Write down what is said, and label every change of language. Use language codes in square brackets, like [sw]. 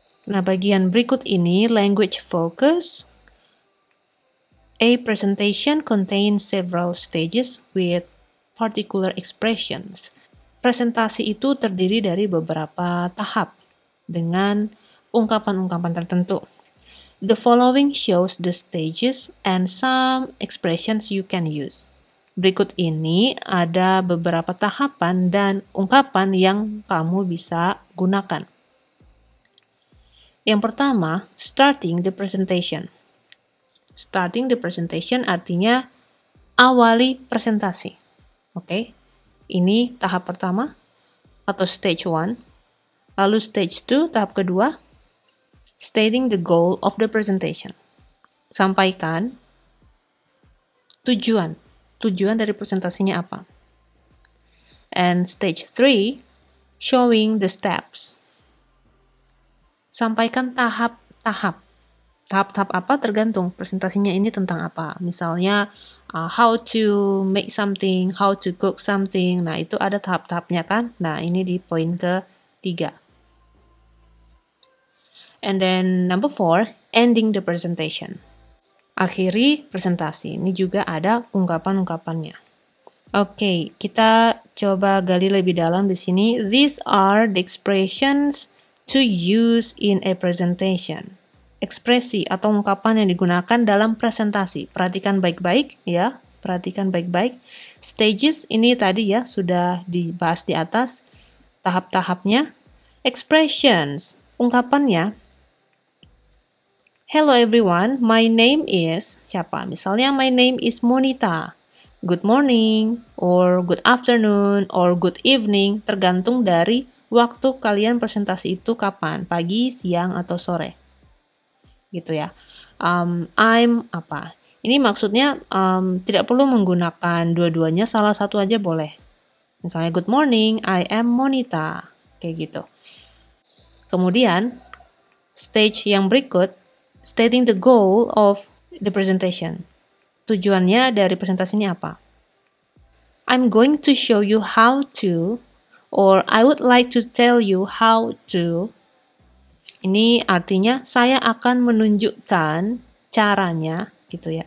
[id] Nah, bagian berikut ini [en] language focus. A presentation contains several stages with particular expressions. [id] Presentasi itu terdiri dari beberapa tahap dengan ungkapan-ungkapan tertentu. [en] The following shows the stages and some expressions you can use. [id] Berikut ini ada beberapa tahapan dan ungkapan yang kamu bisa gunakan. Yang pertama, [en] starting the presentation. Starting the presentation [id] artinya awali presentasi. Oke, ini tahap pertama atau stage 1. Lalu [en] stage 2, [id] tahap kedua, [en] stating the goal of the presentation. [id] Sampaikan tujuan dari presentasinya apa. [en] And stage 3, showing the steps. [id] Sampaikan tahap-tahap. Tahap-tahap apa tergantung presentasinya ini tentang apa. [en] Misalnya, how to make something, how to cook something. [id] Nah, itu ada tahap-tahapnya kan? Nah, ini di poin ke-3. [en] And then number 4, ending the presentation. [id] Akhiri presentasi. Ini juga ada ungkapan-ungkapannya. Oke, kita coba gali lebih dalam di sini. [en] These are the expressions to use in a presentation. [id] Ekspresi atau ungkapan yang digunakan dalam presentasi. Perhatikan baik-baik ya, perhatikan baik-baik. Stages ini tadi ya sudah dibahas di atas. Tahap-tahapnya. Expressions, ungkapannya. [en] Hello everyone, my name is [id] siapa? Misalnya [en] my name is Monita. Good morning, or good afternoon, or good evening, [id] tergantung dari waktu kalian presentasi itu kapan, pagi, siang, atau sore. Gitu ya. [en] I'm [id] apa? Ini maksudnya tidak perlu menggunakan dua-duanya, salah satu aja boleh. Misalnya [en] good morning, I am Monita. [id] Kayak gitu. Kemudian, [en] stage [id] yang berikut, [en] stating the goal of the presentation. [id] Tujuannya dari presentasi ini apa? [en] I'm going to show you how to Or I would like to tell you how to. [id] Ini artinya saya akan menunjukkan caranya gitu ya.